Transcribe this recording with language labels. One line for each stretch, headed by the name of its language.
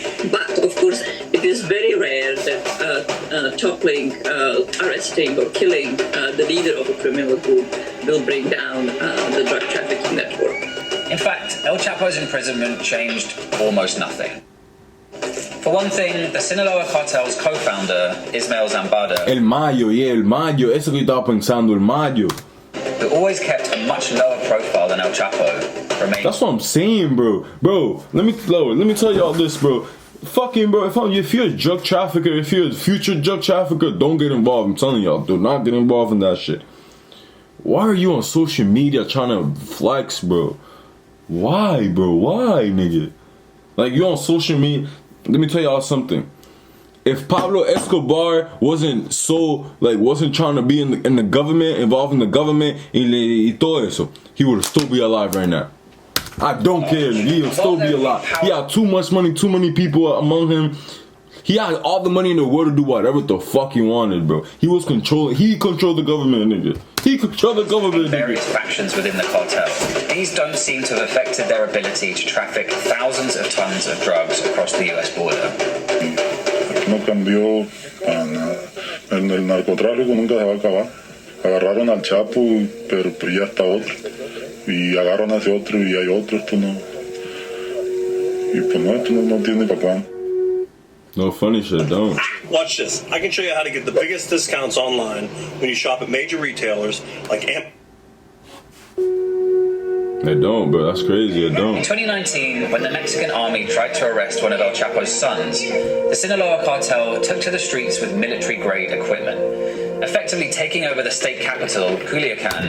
English: But of course, it is very rare that toppling, arresting, or killing the leader of a criminal group will bring down the drug trafficking network. In fact, El Chapo's imprisonment changed almost nothing. For one thing, the Sinaloa Cartel's co-founder, Ismael Zambada,
Spanish: El Mayo, eso que yo estaba pensando, El Mayo.
English: who always kept a much lower profile than El Chapo, remained... That's what I'm saying, bro. Bro, let me tell y'all this, bro. Fucking, bro, if you're a drug trafficker, if you're a future drug trafficker, don't get involved. I'm telling y'all, do not get involved in that shit. Why are you on social media trying to flex, bro? Why, bro? Why, nigga? Like, you on social media... Let me tell y'all something. If Pablo Escobar wasn't trying to be in the government, involved in the government,
Spanish: y todo eso,
English: he would still be alive right now. I don't care. He would still be alive. He had too much money, too many people among him. He had all the money in the world to do whatever the fuck he wanted, bro. He controlled the government, nigga. He controlled the government, various factions within the cartel. These don't seem to have affected their ability to traffic thousands of tons of drugs across the US border.
Spanish: No cambió el narcotráfico, nunca se va a acabar. Agarraron al Chapo, pero ya está otro. Y agarran a ese otro y hay otro, esto no. Y pues no, esto no tiene para cuándo.
English: No funny shit, don't. Watch this. I can show you how to get the biggest discounts online when you shop at major retailers like They don't, bro. That's crazy. They don't. In 2019, when the Mexican army tried to arrest one of El Chapo's sons, the Sinaloa cartel took to the streets with military-grade equipment, effectively taking over the state capital, Culiacan.